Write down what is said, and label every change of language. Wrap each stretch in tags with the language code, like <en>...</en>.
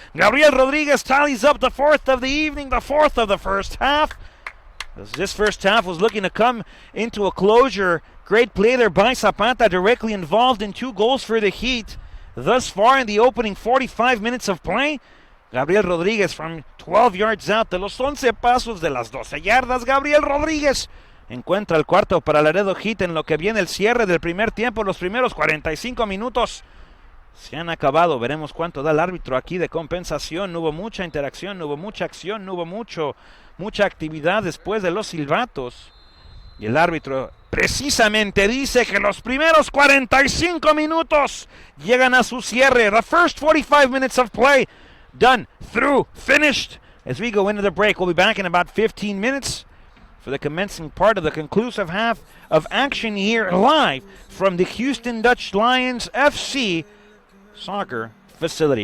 <en>Gabriel Rodriguez tallies up the 4th of the evening, the 4th of the first half. This first half was looking to come into a closure. Great play there by Zapata, directly involved in 2 goals for the Heat. Thus far in the opening 45 minutes of play, Gabriel Rodriguez from 12 yards out,</en> <es>de los 11 pasos de las 12 yardas, Gabriel Rodriguez encuentra el cuarto para Laredo Heat en lo que viene el cierre del primer tiempo. Los primeros 45 minutos se han acabado. Veremos cuánto da el árbitro aquí de compensación. No hubo mucha interacción, no hubo mucha acción, no hubo mucha actividad después de los silbatos. Y el árbitro precisamente dice que los primeros 45 minutos llegan a su cierre.</es> <en>The first 45 minutes of play done, through, finished. As we go into the break, we'll be back in about 15 minutes for the commencing part of the conclusive half of action here live from the Houston Dutch Lions FC soccer facility.</en>